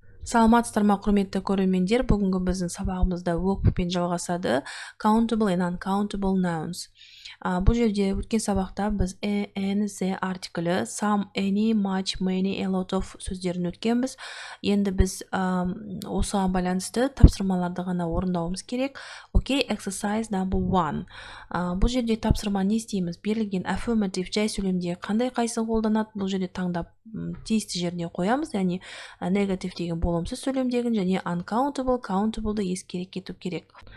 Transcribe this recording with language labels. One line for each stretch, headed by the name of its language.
Kazakh: Саламатсыздар ма, құрметті көрермендер. Бүгінгі біздің сабағымызда workbookпен жалғасады.
English: Countable and uncountable nouns.
Kazakh: Бұл жерде өткен сабақта біз an, the артиклі, some, any, much, many, a lot of сөздерін өткенбіз. Енді біз осыған байланысты тапсырмаларды ғана орындауымыз керек.
English: Окей, exercise number 1.
Kazakh: Бұл жерде тапсырма не істейміз? Берілген affirmative жай сөйлемде қандай қайсысын қолданады? Бұл жерде таңдап тиісті жеріне қоямыз, яғни негатив деген болымсыз сөйлемдегін және uncountable, countable-ды ескере кету керек.